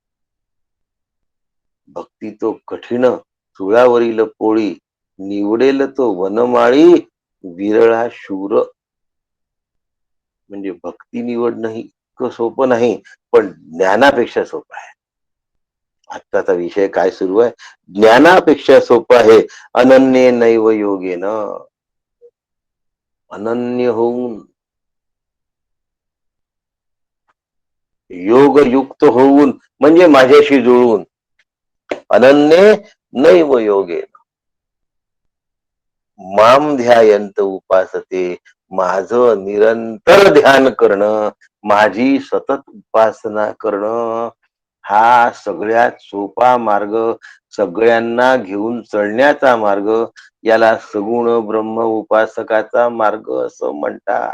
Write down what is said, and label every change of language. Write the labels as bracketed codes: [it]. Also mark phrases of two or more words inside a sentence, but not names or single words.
[mr] भक्ती तो कठीण चुळावरील पोळी, निवडेल तो वनमाळी, विरळा शूर. म्हणजे भक्ती निवडणं ही इतकं सोपं नाही, पण ज्ञानापेक्षा सोपं आहे. आजचा विषय काय सुरू आहे? ज्ञानापेक्षा सोपं आहे. [sa] अनन्य नैव योगेन. [mr] अनन्य होऊन, योगयुक्त होऊन म्हणजे माझ्याशी जुळून. [sa] अनन्य नैव योगेन माम ध्यायंत उपासते. [mr] माझं निरंतर ध्यान करणं, माझी सतत उपासना करणं, हा सगळ्यात सोपा मार्ग, सगळ्यांना घेऊन चढण्याचा मार्ग. याला सगुण ब्रह्म उपासकाचा मार्ग असं म्हणतात.